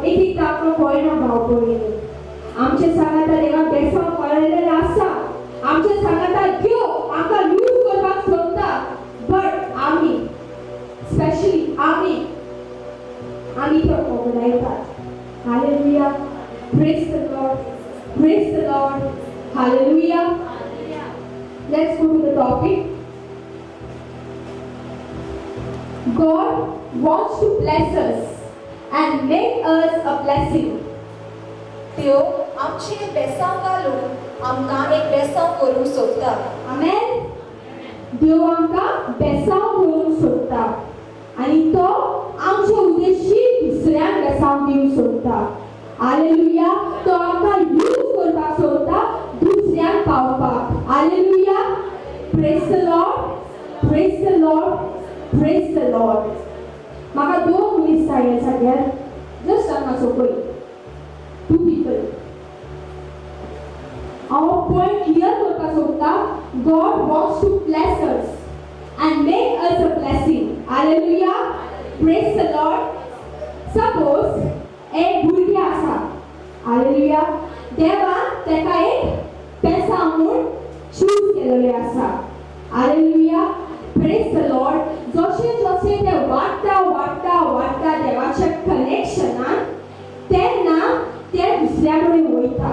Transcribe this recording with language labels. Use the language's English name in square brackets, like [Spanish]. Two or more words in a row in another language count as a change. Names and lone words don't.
[Konkani] एक एक ताकद पळना भाव पळयले. आमचे सांगाता देवा बेसांव पळयलेले आसा. आमचे सांगाता देव आमकां यूज करपाक सोदता. बट आमी स्पेशली आमी तो वगडायतात. [English] हालेलुया. Praise the Lord. Praise the Lord. Hallelujah. Let's go to the topic. God wants to bless us and make us a blessing. [Konkani] देव आमचे बेसांव घालून आमकां एक बेसांव करूंक सोदता. [English] Amen. [Konkani] देव आमकां बेसांव करूंक सोदता आनी तो आमचे उद्देशी दुसऱ्यांक बेसांव दिवंक सोदता. [English] हालेलुया. [Konkani] तो आमकां यूज करपाक सोदता दुसऱ्यांक पावपाक. [English] हालेलुया. Praise the Lord. Praise the Lord. Praise the Lord. [Konkani] म्हाका दोन मनीस जाय सगळ्यात जस्ट हांगा सकयल. [English] Two people. [Konkani] हांव पॉयंट क्लियर करपाक सोदता. [English] God wants to bless us and make us a blessing. Hallelujah. Praise the Lord. Suppose [Konkani] एक भुरगी आसा. [English] हालेलुया. [Konkani] देवान तेका एक बेसांव म्हूण चूज केलेले आसा. [English] Hallelujah. Praise the Lord. [Konkani] जशें जशें ते वाडटा देवाच्या कनेक्शनान तेन्ना ते दुसऱ्या कडेन वयता.